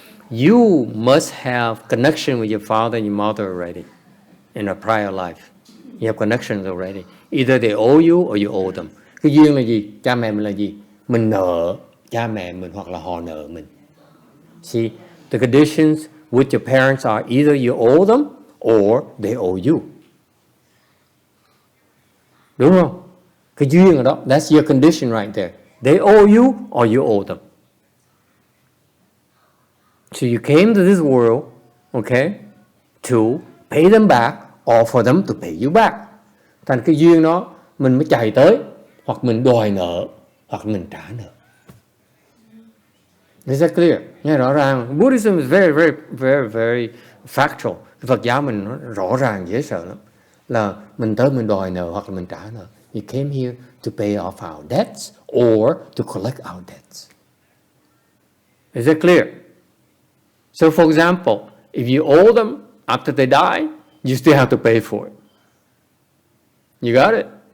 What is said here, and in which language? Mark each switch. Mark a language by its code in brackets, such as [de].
[en] You must have connection with your father and your mother already in a prior life. You have connections already. Either they owe you or you owe them. [vi] Cái duyên là gì? Cha mẹ mình là gì? Mình nợ cha mẹ mình hoặc là họ nợ mình. [en] See, the conditions with your parents are either you owe them or they owe you. [vi] Đúng không? Cái duyên ở đó, [en] that's your condition right there. They owe you or you owe them. So you came to this world, okay, to pay them back or for them to pay you back. [vi] Thành cái duyên đó mình mới chạy tới, hoặc mình đòi nợ, hoặc mình trả nợ. [en] Is that clear? [vi] Nghe rõ ràng. [en] Buddhism is very factual. [vi] Phật giáo mình nó rõ ràng dễ sợ lắm. Là mình tới mình đòi nợ hoặc là mình trả nợ. [en] We came here to pay off our debts or to collect our debts. Is that clear? So for example, if you owe them after they die, you still have to pay for it. You got it?